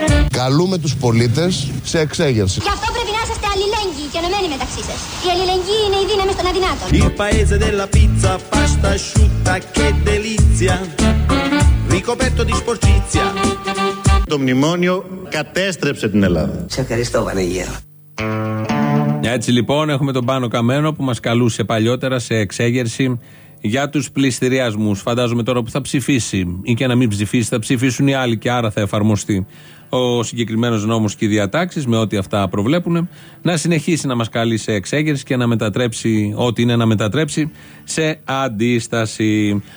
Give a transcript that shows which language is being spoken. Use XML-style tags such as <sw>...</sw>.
<el>Καλούμε τους πολίτες σε εξέγερση. Γι' αυτό πρέπει να είσαστε αλληλέγγυοι και ενωμένοι μεταξύ σας. Η αλληλεγγύη είναι η δύναμη στον αδυνάτο.</el> <it>Il paese della pizza, pasta asciutta, che delizia. Ricoperto di sporcizia.</it> <el>Το μνημόνιο κατέστρεψε την Ελλάδα. Σε ευχαριστώ, Βανεγέρο. Έτσι λοιπόν έχουμε τον Πάνο Καμένο που μας καλούσε παλιότερα σε εξέγερση για τους πληστηριασμούς. Φαντάζομαι τώρα που θα ψηφίσει ή και να μην ψηφίσει, θα ψηφίσουν οι άλλοι και άρα θα εφαρμοστεί ο συγκεκριμένος νόμος και οι διατάξεις με ό,τι αυτά προβλέπουν, να συνεχίσει να μας καλεί σε εξέγερση και να μετατρέψει ό,τι είναι να μετατρέψει σε αντίσταση.</el>